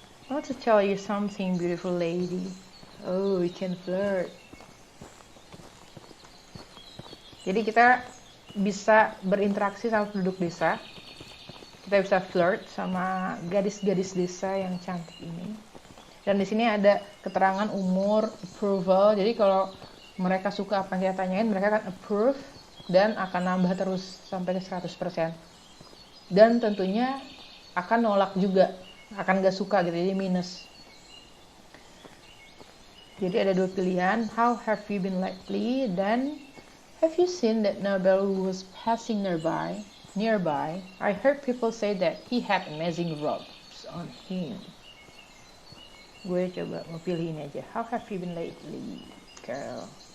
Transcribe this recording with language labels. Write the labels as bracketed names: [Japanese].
[English] I want to tell you something, beautiful lady. Oh, we can flirt. [Indonesian] Jadi kita bisa berinteraksi sama penduduk desa. Kita bisa flirt sama gadis-gadis desa yang cantik ini. Dan di sini ada keterangan umur, approval. Jadi kalau mereka suka apa yang kita tanyain, mereka akan approve dan akan nambah terus sampai ke 100%. Dan tentunya akan nolak juga, akan gak suka gitu, jadi minus. Jadi ada 2 pilihan, [English] how have you been lately, dan have you seen that Nobel who was passing nearby? I heard people say that he had amazing robes on him. [Indonesian] Gue coba mau pilih ini aja, [English] how have you been lately, girl.